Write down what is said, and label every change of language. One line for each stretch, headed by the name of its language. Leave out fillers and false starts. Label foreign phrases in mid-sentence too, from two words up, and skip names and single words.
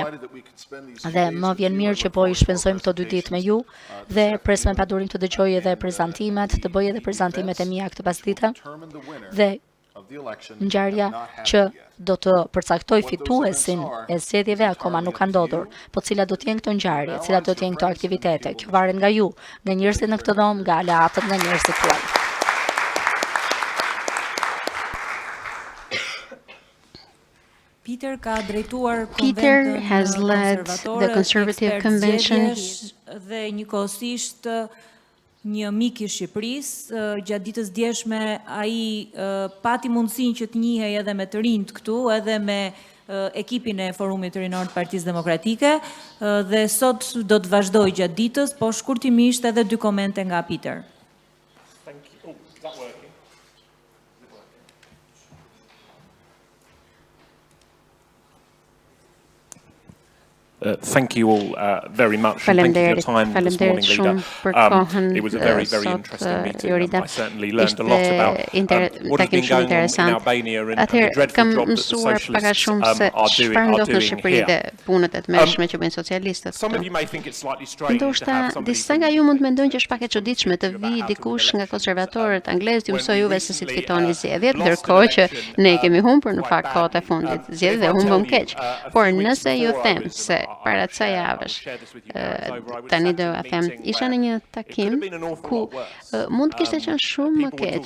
Albanian: Dhe më vjen mirë që po i shpenzojmë këto 2 ditë me ju dhe pres me padurim të dëgjoj edhe prezantimet, të bëj edhe prezantimet e mia këtë pasdite. Dhe ngjarja që do të përcaktoj fituesin e zgjedhjeve akoma nuk ka ndodhur, po cilat do të jenë këto ngjarje, cilat do të jenë këto aktivitete. Kjo varet nga ju, nga njerëzit në këtë dhomë, nga aleatët, nga njerëzit tuaj.
English: Peter has led the Conservative Convention.
Albanian: Dhe njëkohësisht një mik i Shqipërisë, gjatë ditës djeshme ai pati mundësinë që të njihej edhe me të rinjt këtu, edhe me ekipin e Forumit Rinor të Partisë Demokratike, dhe sot do të vazhdoj gjatë ditës, po shkurtimisht edhe 2 komente nga Peter.
English: Thank you all very much, and thank you for your time this morning, leader. It was a very, very interesting meeting. I certainly learned a lot about what has been going on in Albania and the dreadful job that the socialists are doing here. Some of you may think it's slightly strange to have somebody
Albanian: disa nga ju mund të mendojnë që është pak e çuditshme të vi dikush nga konservatorët anglezë të mësoj juve se si të fitoni zgjedhjet, ndërkohë që ne kemi humbur në fakt kohët e fundit zgjedhjet dhe humbëm keq. Por nëse ju them se para kësaj javësh, tani do a them, isha në një takim ku mund të kishte qenë shumë më keq.